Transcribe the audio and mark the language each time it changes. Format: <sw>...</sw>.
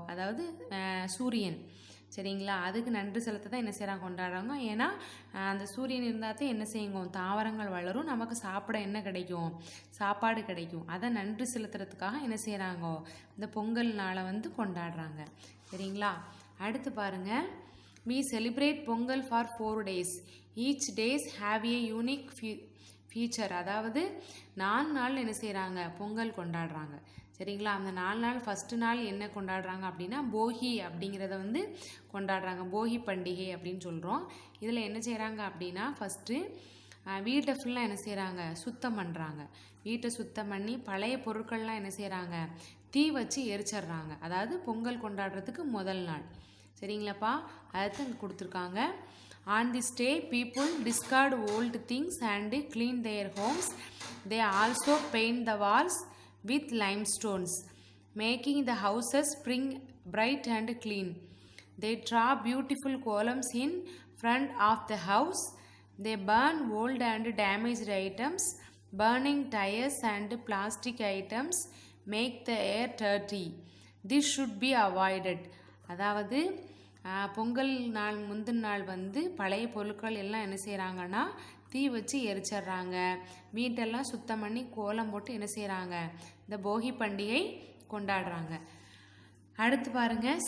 <ta>அதாவது சூரியன். சரிங்களா? அதுக்கு நன்றி செலுத்த தான் என்ன செய்கிறாங்க கொண்டாடுறாங்க. ஏன்னா அந்த சூரியன் இருந்தால் தான் என்ன செய்யுங்க தாவரங்கள் வளரும், நமக்கு சாப்பிட என்ன கிடைக்கும் சாப்பாடு கிடைக்கும். அதை நன்றி செலுத்துறதுக்காக என்ன செய்கிறாங்கோ இந்த பொங்கல் நாளை வந்து கொண்டாடுறாங்க. சரிங்களா? அடுத்து பாருங்கள்.</ta> <en>we celebrate Pongal for 4 days. each days have a unique feature.</en> <ta>அதாவது 4 நாள் என்ன செய்கிறாங்க பொங்கல் கொண்டாடுறாங்க. சரிங்களா? அந்த 4 நாள் ஃபஸ்ட்டு நாள் என்ன கொண்டாடுறாங்க அப்படின்னா போகி அப்படிங்கிறத வந்து கொண்டாடுறாங்க. போகி பண்டிகை அப்படின்னு சொல்கிறோம். இதில் என்ன செய்கிறாங்க அப்படின்னா ஃபஸ்ட்டு வீட்டை ஃபுல்லாக என்ன செய்கிறாங்க சுத்தம் பண்ணுறாங்க. வீட்டை சுத்தம் பண்ணி பழைய பொருட்கள்லாம் என்ன செய்கிறாங்க தீ வச்சு எரிச்சிட்றாங்க. அதாவது பொங்கல் கொண்டாடுறதுக்கு முதல் நாள். சரிங்களாப்பா? அதுதான் இங்கே கொடுத்துருக்காங்க.</ta> <en>On this day, people discard old things and clean their homes. They also paint the walls with limestones, making the houses spring bright and clean. They draw beautiful columns in front of the house. They burn old and damaged items. Burning tires and plastic items make the air dirty. This should be avoided.</en> <ta>அதாவது பொங்கல் நாள் முந்தின நாள் வந்து பழைய பொருட்கள் எல்லாம் என்ன செய்கிறாங்கன்னா தீ வச்சு எரிச்சிட்றாங்க. வீட்டெல்லாம் சுத்தம் பண்ணி கோலம் போட்டு என்ன செய்கிறாங்க இந்த போகி பண்டிகை கொண்டாடுறாங்க. அடுத்து பாருங்கள்.</ta>